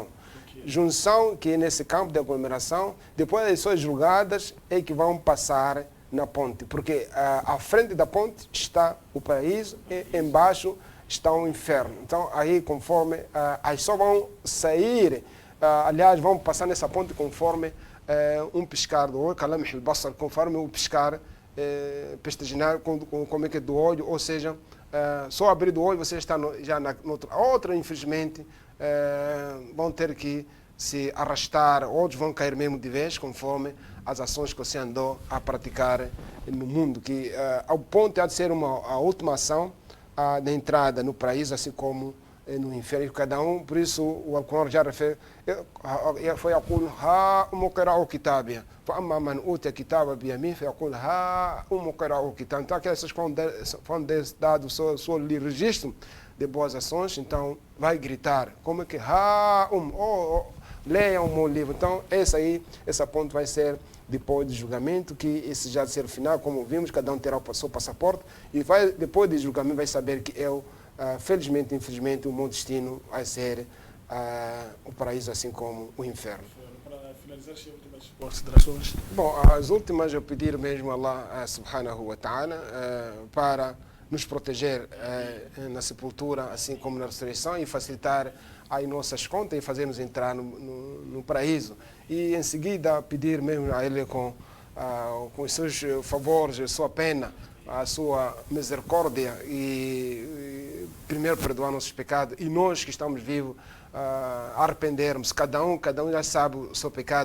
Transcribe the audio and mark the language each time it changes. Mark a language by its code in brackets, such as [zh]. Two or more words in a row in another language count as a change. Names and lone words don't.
[pt] Junção, que nesse campo de aglomeração, depois das pessoas julgadas, é que vão passar na ponte. Porque à frente da ponte está o paraíso e embaixo está o inferno. Então, aí, conforme as pessoas vão sair, aliás, vão passar nessa ponte conforme um piscar do olho, [ar] كلمح البصر, [pt] conforme o piscar, pestaginar como é que é do olho, ou seja, só abrir do olho você está já na outra, infelizmente, vão ter que se arrastar, outros vão cair mesmo de vez, conforme as ações que você andou a praticar no mundo, que ao ponto de ser a última ação da entrada no paraíso, assim como no inferno, cada um. Por isso o Alcorão já refere, foi aquilo, [ar] هاؤم اقرؤوا كتابيه فأما من أوتي كتاب بيمين فيقول هاؤم اقرؤوا كتاب. [pt] Então aquelas pessoas que foram dados o seu registro de boas ações, então vai gritar, como é que leiam o meu livro. Então essa ponte vai ser depois do julgamento, que esse já ser o final, como vimos, cada um terá o seu passaporte, e depois do julgamento vai saber que felizmente, infelizmente, o meu destino vai ser o paraíso, assim como o inferno. Para finalizar, as últimas considerações. Bom, as últimas eu pedir mesmo a [ar] الله سبحانه وتعالى [pt] para nos proteger na sepultura, assim como na ressurreição, e facilitar as nossas contas e fazer-nos entrar no paraíso. E em seguida pedir mesmo a Ele com os seus favores, a sua pena, a sua misericórdia, e primeiro perdoar nossos pecados, e nós que estamos vivos arrependermos, cada um já sabe o seu pecado.